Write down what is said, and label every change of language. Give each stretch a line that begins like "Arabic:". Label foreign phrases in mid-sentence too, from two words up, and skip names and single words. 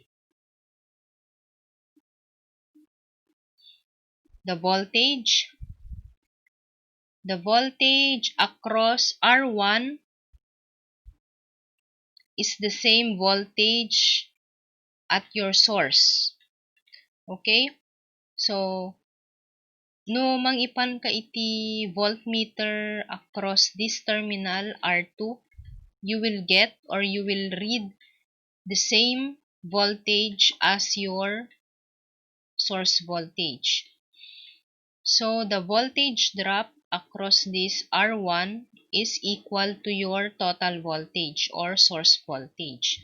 English: The voltage across R1 is the same voltage at your source. Okay? So,
Iloko: no mangipan ka iti
English: voltmeter across this terminal R2, you will get or you will read the same voltage as your source voltage. So, the voltage drop across this R1 is equal to your total voltage or source voltage.